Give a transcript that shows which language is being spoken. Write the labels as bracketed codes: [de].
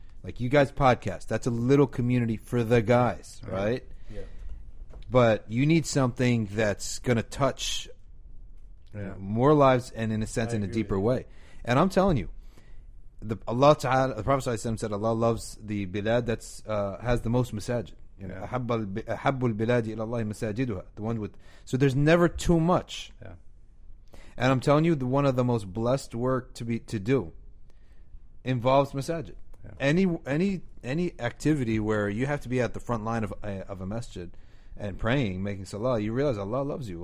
[en] Like you guys podcast, that's a little community for the guys, right? Yeah. But you need something that's going to touch more lives and, in a sense, in a deeper way. And I'm telling you, Allah Ta'ala, the Prophet ﷺ said, Allah loves the bilad that's has the most masajid. You know, [ar] أحب البلاد إلى الله مساجدها. [en] The one with. So there's never too much. Yeah. And I'm telling you, one of the most blessed work to do involves masajid. Yeah. Any activity where you have to be at the front line of a masjid and praying, making salah, you realize Allah loves you.